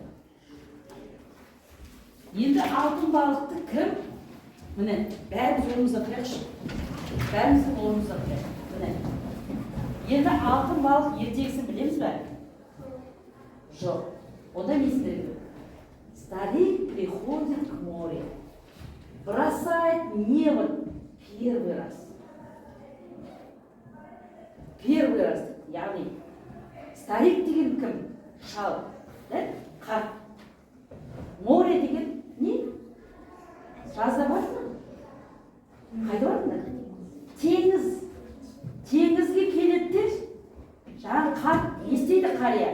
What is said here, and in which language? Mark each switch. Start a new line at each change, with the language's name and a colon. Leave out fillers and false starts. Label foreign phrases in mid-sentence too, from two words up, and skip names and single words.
Kazakh: Енді алтын балықты кім? Міне, бәріміз орнымызда тұрайықшы. Бәріміздің орнымызда тұрайық. Міне. Енді алтын балық ертегісін білеміз бе? Жоқ. Онда не істейді?
Russian: Старик приходит к морю, бросает невод первый раз. Первый раз.
Kazakh: Яғни, старик деген кім? Шал. Қарт. Море деген не? Жазда бар ма? Қайда бар ма? Теңіз. Теңізге келеді, жаңағы қарт не істейді қария?